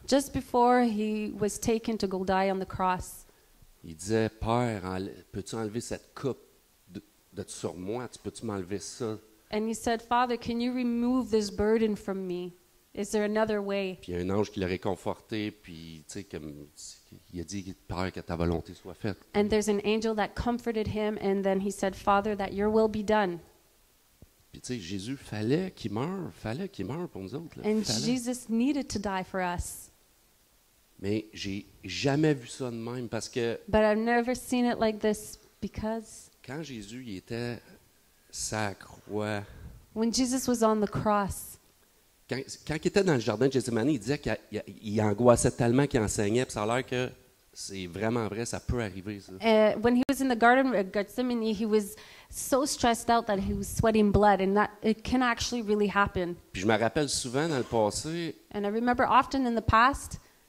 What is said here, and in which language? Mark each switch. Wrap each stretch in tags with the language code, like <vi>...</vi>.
<en>Just before he was taken to go die on the cross,</en> <fr>Il disait, Père, peux-tu enlever cette coupe de sur moi? Peux-tu m'enlever ça?</fr> <en>and he said, Father, can you remove this burden from me? Is there another way?</en> <fr>Puis il y a un ange qui l'a réconforté, puis tu sais, comme il a dit, Père, que ta volonté soit faite.</fr> <en>And there's an angel that comforted him, and then he said, Father, that your will be done.</en> <fr>Puis tu sais, Jésus, fallait qu'il meure pour nous autres. Là.</fr> <en>And</en> <fr>Fallait.</fr> <en>Jesus needed to die for us.</en> <fr>Mais j'ai jamais vu ça de même, parce que</fr> <en>But I've never seen it like this because</en> <fr>quand Jésus il était sa croix,</fr> <en>when Jesus was on the cross,</en> <fr>quand il était dans le jardin de Gethsémani, il disait qu'il angoissait tellement qu'il enseignait, puis ça a l'air que c'est vraiment vrai, ça peut arriver, ça.</fr> <en>when he was in the Garden of Gethsemane, he was so stressed out that he was sweating blood, and that it can actually really happen.</en> <fr>Puis je me rappelle souvent dans le passé, And I remember often in the past,</fr>